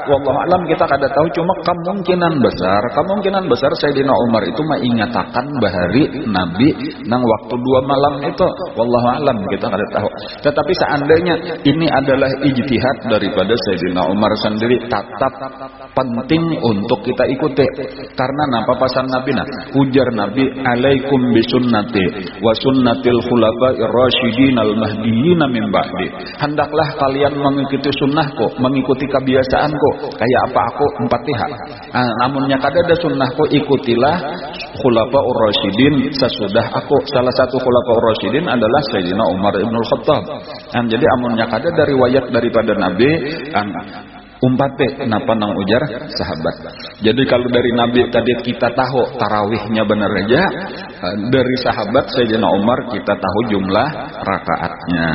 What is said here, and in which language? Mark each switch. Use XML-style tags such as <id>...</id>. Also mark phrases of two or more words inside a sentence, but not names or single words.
<ar>والله أعلم</ar> <bjn>kita kada tahu, cuma kemungkinan besar Sayyidina Umar itu mengingatakan bahari Nabi nang waktu 2 malam itu.</bjn> <ar>والله أعلم</ar> <bjn>kita kada tahu. Tetapi seandainya ini adalah ijtihad daripada Sayyidina Umar sendiri, tetap penting untuk kita ikuti. Karena napa pasan Nabi ujar Nabi,</bjn> <ar>عليكم بسنتي وسنة الخلفاء الراشدين المهديين من بعدي.</ar> <bjn>Hendaklah kalian mengikuti sunnah mengikuti kebiasaanku kayak apa aku Fatihah. Namunnya kada ada sunnahku ikutilah</bjn> <ar>الخلفاء الراشدين</ar> <bjn>sesudah aku. Salah satu</bjn> <ar>الخلفاء الراشدين</ar> <bjn>adalah Sayyidina Umar Ibnul Khattab. Jadi amunnya kada dari riwayat daripada Nabi kenapa nang ujar sahabat. Jadi kalau dari Nabi tadi kita tahu tarawihnya benar aja, dari sahabat Sayyidina Umar kita tahu jumlah rakaatnya.</bjn>